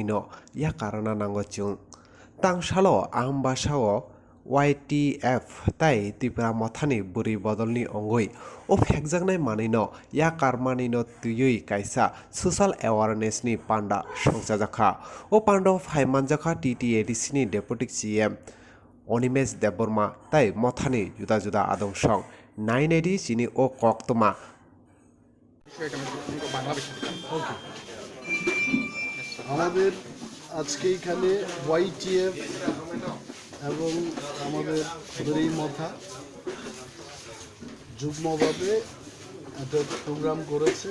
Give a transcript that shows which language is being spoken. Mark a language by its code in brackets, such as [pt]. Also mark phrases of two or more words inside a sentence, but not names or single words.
[trp] no ya karana nango chung tangsalo Ambassa o YTF tai Tripura mothani Bwrwi Bodalni ongoi o phegjaknai manui no ya karmani no Twiwi Kaisa [en] social awareness [trp] ni Panda Songsajakha o Panda Phaimanjakha TTADC ni Deputy CM Onimes Deborma tai mothani juda juda adong song 980 chini o koktoma [bn] আমাদের আজকে এখানে YTF এবং আমাদের বড়ই মথা যুগ্মভাবে একটা প্রোগ্রাম করেছে।